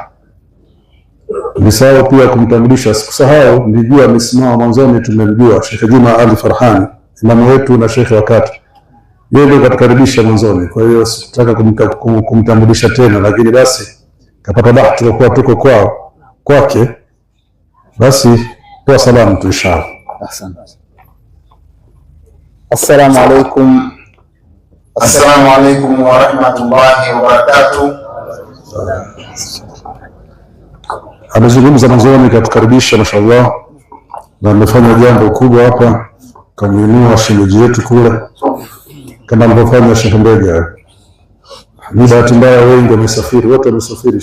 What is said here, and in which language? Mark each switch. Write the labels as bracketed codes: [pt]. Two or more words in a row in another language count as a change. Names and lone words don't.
[sw] Nisahau pia kumtambulisha, sikusahau, nilijua amesimama mwanzoni, tumemjua Sheikh Juma Ali Farhani, imamu wetu na Sheikh wakati yeye ndio katukaribisha mwanzoni. Kwa hiyo sitaka kumtambulisha tena, lakini basi kapata bahati kwa kuwa tuko kwake, basi kwa salamu tu inshallah. Asante. [ar] السلام عليكم. السلام عليكم ورحمة الله وبركاته. [sw] Amezungumza mwanzoni katukaribisha, mashallah, na amefanya jambo kubwa hapa, kamuinua shemeji yetu kule kama alivyofanya Sheikh Mbega. Ni bahati mbaya wengi wamesafiri, wote wamesafiri.